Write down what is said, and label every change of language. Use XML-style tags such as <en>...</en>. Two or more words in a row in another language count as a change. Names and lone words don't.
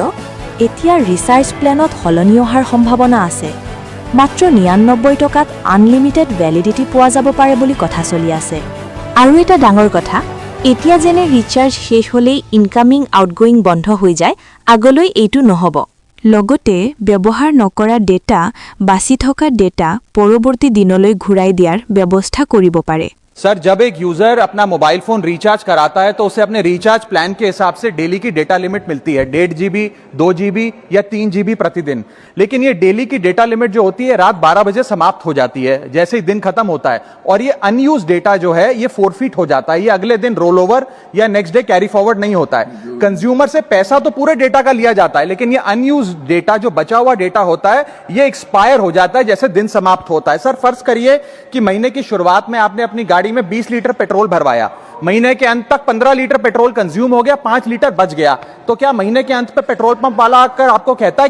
<as>এতিয়া</as> <en>recharge plan</en> <as>সলনি হোৱাৰ সম্ভাৱনা আছে মাত্ৰ 99 টকাত</as> <en>unlimited validity</en> <as>পোৱা যাব পাৰে বুলি কথা চলি আছে আৰু এটা ডাঙৰ কথা এতিয়া যেনে ৰিচাৰ্জ শেষ হ'লেই</as> <en>incoming outgoing</en> <as>বন্ধ হৈ যায় আগলৈ এইটো নহব লগতে ব্যৱহাৰ নকৰা ডেটা বাছি থকা ডেটা পৰৱৰ্তী দিনলৈ ঘূৰাই দিয়াৰ ব্যৱস্থা কৰিব পাৰে</as> <hi>सर जब एक यूजर अपना</hi> <en>mobile phone</en> <hi>रिचार्ज कराता है तो उसे अपने</hi> <en>recharge plan</en> <hi>के हिसाब से डेली की</hi> <en>data limit</en> <hi>मिलती है 1.5 GB 2 GB या 3 GB प्रतिदिन लेकिन ये डेली की डेटा लिमिट जो होती है रात 12 बजे समाप्त हो जाती है जैसे ही दिन खत्म होता है और ये</hi> <en>unused data</en> <hi>जो है ये फोरफीट हो जाता है ये अगले दिन</hi> <en>roll over</en> <hi>या</hi> <en>next day carry forward</en> <hi>नहीं होता है कंज्यूमर से पैसा तो पूरे डेटा का लिया जाता है लेकिन ये</hi> <en>unused data</en> <hi>जो बचा हुआ डेटा होता है ये एक्सपायर हो जाता है जैसे दिन समाप्त होता है सर फर्ज करिए कि महीने की शुरुआत में आपने अपनी गाड़ी में 20</hi> <en>litre petrol</en> <hi>भरवाया महीने के अंत तक 15</hi> <en>litre petrol</en> <hi>कंज्यूम हो गया 5 लीटर बच गया तो क्या महीने के अंत पे</hi> <en>petrol pump</en> <hi>वाला आकर आपको कहता है</hi>